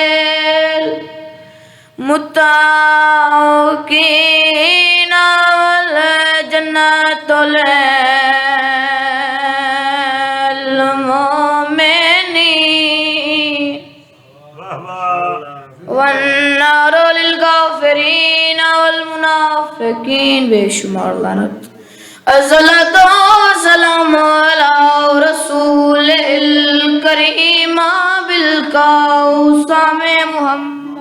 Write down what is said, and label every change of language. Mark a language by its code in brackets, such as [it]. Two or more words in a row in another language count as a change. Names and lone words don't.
[ar] المتقين والجنة المؤمنين والنار للكافرين والمنافقين. [ur] بے شمار لعنت. [ar] الصلاة والسلام على رسول الكريم بالكوثر محمد.